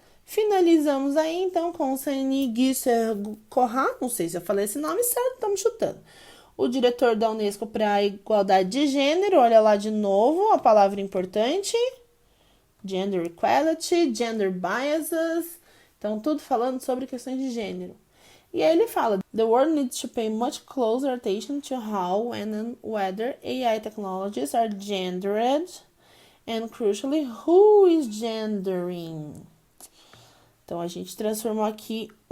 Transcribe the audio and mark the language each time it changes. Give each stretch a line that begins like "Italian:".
Portuguese: Finalizamos aí, então, com o Sani Guisser-Corrat, não sei se eu falei esse nome certo, estamos chutando. O diretor da Unesco para a Igualdade de Gênero, olha lá de novo a palavra importante.
English: Gender Equality, Gender Biases,
Portuguese: então tudo falando sobre questões de gênero. E aí ele fala,
English: the world needs to pay much closer attention to how and whether AI technologies are gendered and crucially, who is gendering?
Portuguese: Então, a gente transformou aqui